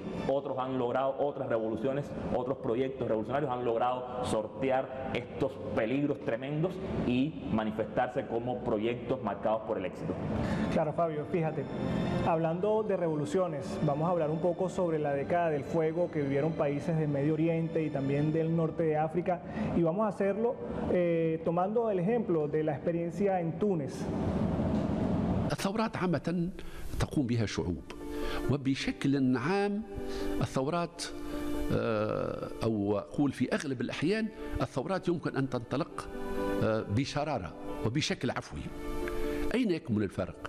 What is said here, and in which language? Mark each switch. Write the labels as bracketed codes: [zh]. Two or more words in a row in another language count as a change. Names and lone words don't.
[es] Otros han logrado, otras revoluciones, otros proyectos revolucionarios han logrado sortear estos peligros tremendos y manifestarse como proyectos marcados por el éxito. Claro, Fabio, fíjate, hablando de revoluciones, vamos a hablar un poco sobre la década del fuego que vivieron países del Medio Oriente y también del norte de África, y vamos a hacerlo tomando el ejemplo de la experiencia en Túnez. [ar] الثورات عامة تقوم بها شعوب، وبشكل عام الثورات أو أقول في أغلب الأحيان الثورات يمكن أن تنطلق بشرارة وبشكل عفوي. أين يكمن الفارق؟